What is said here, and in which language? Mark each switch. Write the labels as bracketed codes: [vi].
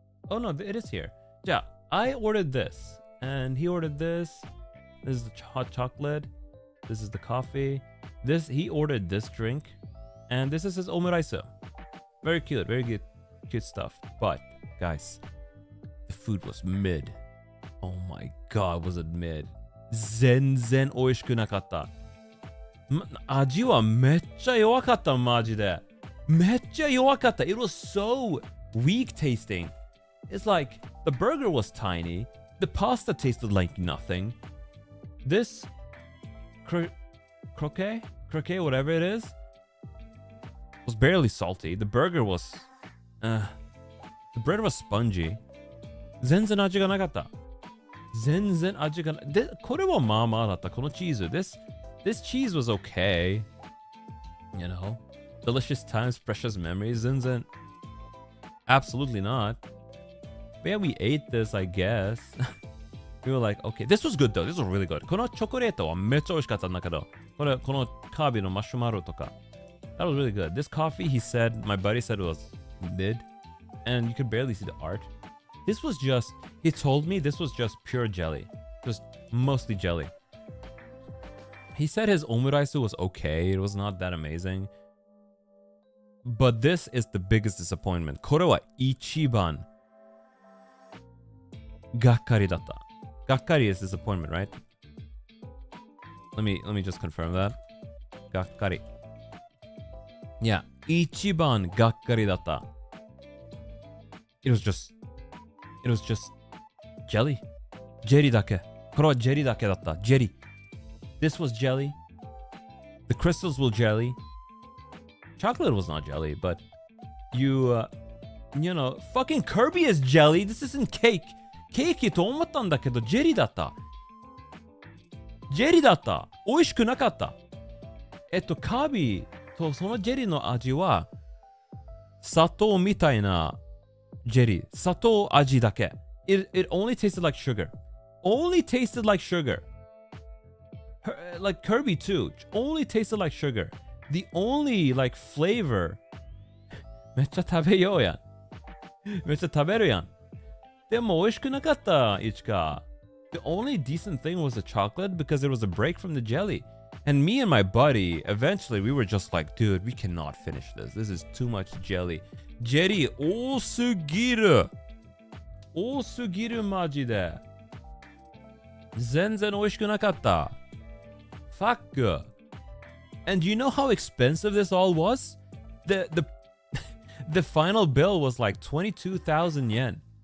[en] Oh no, it is here. Yeah, I ordered this and he ordered this. This is the hot chocolate. This is the coffee. He ordered this drink and this is his omurice. Very cute, very good, cute stuff. But guys, the food was mid. Oh my god, was it mid? [ja] 全然美味しくなかった。味はめっちゃ弱かった、マジで。めっちゃ弱かった。 [en] It was so weak tasting. It's like the burger was tiny, the pasta tasted like nothing. This croquet, whatever it is, was barely salty. The burger was the bread was spongy. [ja] 全然味がなかった。全然味がなで、これはまあまあだった。このチーズ。 [en] This cheese was okay. You know? Delicious times, precious memories. [ja] 全然 [en] absolutely not. But yeah, we ate this, I guess. We were like, okay. This was good though. This was really good. [ja] このチョコレートはめっちゃ美味しかったんだけど、このカービィのマシュマロとか。 [en] That was really good. This coffee, my buddy said it was mid. And you could barely see the art. This was just, he told me this was just pure jelly. Just mostly jelly. He said his omurice was okay. It was not that amazing. But this is the biggest disappointment. [ja] これは一番がっかりだった。 [en] がっかり is disappointment, right? Let me just confirm that. [ja] がっかり。 Yeah, 一番がっかりだった。 [en] It was just jelly. [ja] ジェリーだけ。これはジェリーだけだった。 [en] ジェリー。This was jelly. The crystals were jelly. Chocolate was not jelly, but you know, fucking Kirby is jelly. This isn't cake. [ja] ケーキと思ったんだけど、ジェリーだった。ジェリーだった。美味しくなかった。カービィとそのジェリーの味は、砂糖みたいなジェリー。砂糖味だけ。 [en] It only tasted like sugar. Only tasted like sugar. like Kirby too, only tasted like sugar. The only like flavor [ja] めっちゃ食べようやん。めっちゃ食べるやん。でも美味しくなかった、いちか。 [en] The only decent thing was the chocolate because it was a break from the jelly. And me and my buddy, eventually we were just like, dude, we cannot finish this. This is too much jelly. Jelly [ja] 多すぎる。多すぎるマジで。全然美味しくなかった。 [en] Fuck. And do you know how expensive this all was? The final bill was like 22,000 yen.